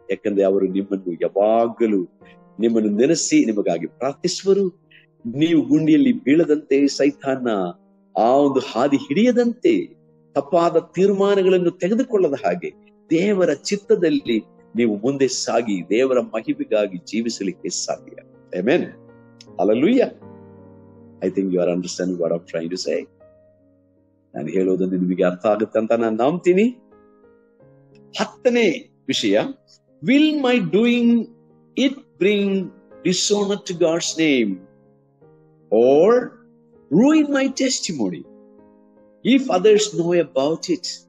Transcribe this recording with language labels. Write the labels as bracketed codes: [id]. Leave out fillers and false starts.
[kn] ಯಾಕಂದ್ರೆ ಅವರು ನಿಮ್ಮನ್ನು ಯಾವಾಗಲೂ ನಿಮ್ಮನ್ನು ನೆನೆಸಿ ನಿಮಗಾಗಿ ಪ್ರಾರ್ಥಿಸುವರು. ನೀವು ಗುಂಡಿಯಲ್ಲಿ ಬೀಳದಂತೆ, ಸೈತಾನ ಆ ಒಂದು ಹಾದಿ ಹಿಡಿಯದಂತೆ, ತಪ್ಪಾದ ತೀರ್ಮಾನಗಳನ್ನು ತೆಗೆದುಕೊಳ್ಳದ ಹಾಗೆ ದೇವರ ಚಿತ್ತದಲ್ಲಿ ನೀವು ಮುಂದೆ ಸಾಗಿ ದೇವರ ಮಹಿಮೆಗಾಗಿ ಜೀವಿಸಲಿಕ್ಕೆ ಸಾಧ್ಯ. Amen. Hallelujah. [en] I think you are understanding what I'm trying to say. [kn] ನಾನು ಹೇಳೋದನ್ನು ನಿಮಗೆ ಅರ್ಥ ಆಗುತ್ತೆ ಅಂತ ನಾನು ನಂಬ್ತೀನಿ. 10ನೇ ವಿಷಯ, [en] will my doing it bring dishonor to God's name or ruin my testimony if others know about it?